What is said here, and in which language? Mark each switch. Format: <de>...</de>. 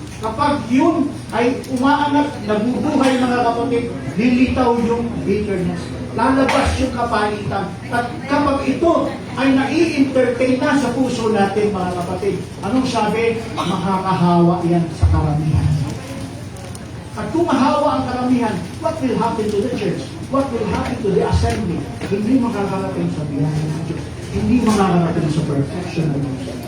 <tl>Kapag yun ay umaangat, nabubuhay mga kapatid, lilitaw yung bitterness. Lalabas yung kapaitan. At kapag ito ay nai-entertain na sa puso natin mga kapatid, anong sabi? Makakahawa yan sa karamihan. At kung mahawa ang karamihan,</tl> <en>what will happen to the church? What will happen to the assembly?</en> <tl>Hindi makakarating sa biyaya ng Diyos. Hindi makakarating sa perfection ng Diyos.</tl>